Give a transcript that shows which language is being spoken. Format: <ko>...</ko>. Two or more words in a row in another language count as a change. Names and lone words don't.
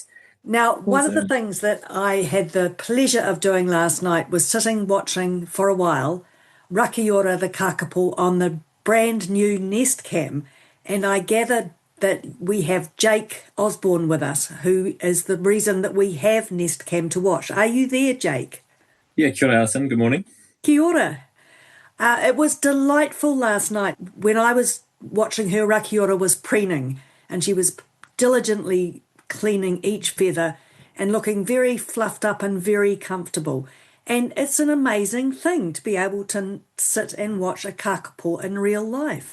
<en>Now, one of the things that I had the pleasure of doing last night was sitting watching for a while Rakiura the Kākāpō on the brand new Nest Cam, and I gathered that we have Jake Osborne with us, who is the reason that we have Nest Cam to watch. Are you there, Jake? Yeah,</en> <mi>kia ora,</mi> <en>Alison. Good morning.</en> <mi>Kia ora.</mi> <en>It was delightful last night. When I was watching her, Rakiura was preening, and she was diligently cleaning each feather and looking very fluffed up and very comfortable. And it's an amazing thing to be able to sit and watch a Kākāpō in real life.</en>